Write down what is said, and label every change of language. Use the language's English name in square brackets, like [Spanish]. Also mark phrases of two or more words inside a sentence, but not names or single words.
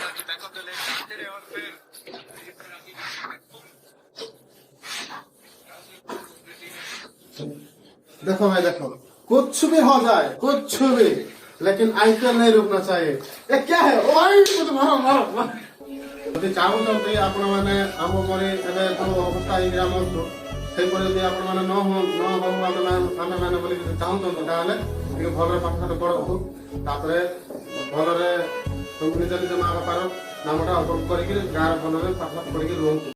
[Hindi] देखो भाई देखो, कुछ भी हो जाए कुछ भी, लेकिन आईपीएल नहीं रुकना चाहिए। ये क्या है? ओए कुछ मारो मारो मारो। [Odia] ଯଦି ଚାହୁଁଛନ୍ତି ଆପଣମାନେ ଆମ ପରି ଏବେ ଯୋଉ ଅବସ୍ଥା ହେଇକି ଆମର ସେହିପରି ଯଦି ଆପଣମାନେ ନ ହଉ ଆମେମାନେ ବୋଲି ଯଦି ଚାହୁଁଛନ୍ତି ତାହେଲେ ଟିକେ ଭଲରେ ପାଠ ଶାଠ ପଢ଼ନ୍ତୁ, ତାପରେ ଭଲରେ ନିଜ ନିଜ ମା ବାପାର ନାମଟା ଅର୍ପଣ କରିକି ଗାଁରେ ଭଲରେ ପାଠ ଶାଠ ପଢ଼ିକି ରୁହନ୍ତୁ।